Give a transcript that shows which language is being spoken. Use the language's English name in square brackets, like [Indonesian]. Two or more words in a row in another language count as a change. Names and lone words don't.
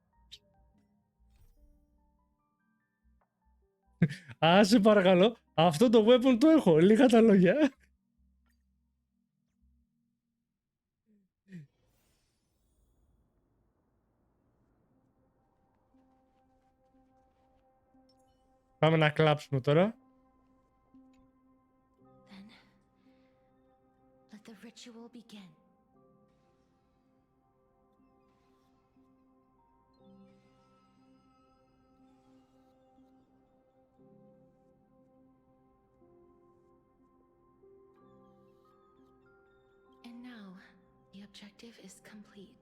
[Greek] Σε παρακαλώ. Αυτό το weapon το έχω. Λίγα τα λόγια. Πάμε να κλάψουμε τώρα. [English] Then, let the ritual begin. And now, the objective is complete.